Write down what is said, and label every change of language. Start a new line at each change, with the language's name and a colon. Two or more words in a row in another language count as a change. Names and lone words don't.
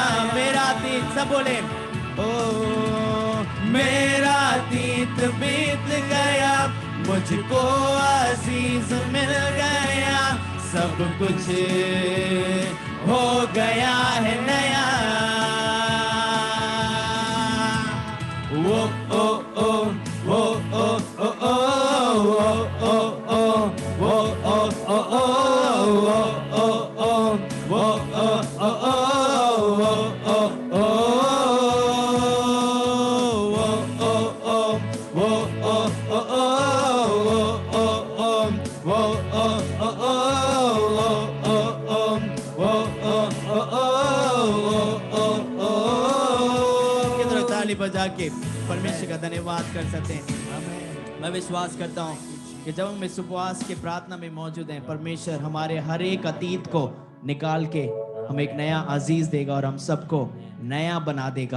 Hindi: मेरा अतीत, सब बोले ओ मेरा अतीत बीत गया, मुझको अजीज मिल गया, सब कुछ हो गया है नया। वो ओ ओ वो ओ ओ ओ वो ओ ओ वो ओ ओ ओ वो ओ ओ वो ओ ओ ओ वो ओ ओ वो ओ ओ वो ओ ओ वो ओ ओ किधर ताली बजा के परमेश्वर का धन्यवाद कर सकते हैं। मैं विश्वास करता हूँ कि जब हम इस उपवास के प्रार्थना में मौजूद हैं, परमेश्वर हमारे हर एक अतीत को निकाल के हम एक नया अजीज देगा और हम सबको नया बना देगा।